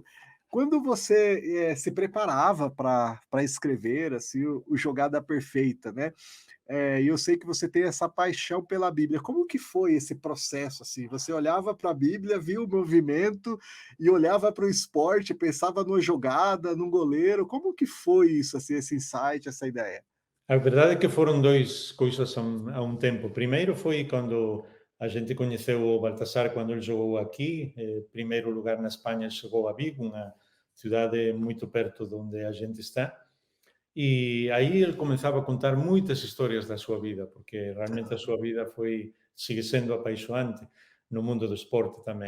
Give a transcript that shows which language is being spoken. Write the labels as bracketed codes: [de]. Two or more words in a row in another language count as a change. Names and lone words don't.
[pt] Quando você se preparava para escrever assim o Jogada Perfeita, né? E eu sei que você tem essa paixão pela Bíblia. Como que foi esse processo assim? Você olhava para a Bíblia, via o movimento e olhava para o esporte, pensava numa jogada, num goleiro. Como que foi isso, assim, esse insight, essa ideia? [gl] A verdade é que foron 2 cousas a un tempo. Primeiro foi cando a xente coñeceu o Baltasar cando el xogou aquí, primeiro lugar na España chegou a Vigo, unha cidade moito perto de onde a xente está, e aí el comezaba a contar moitas historias da súa vida, porque realmente a súa vida sigue sendo apaixoante no mundo do esporte tamén.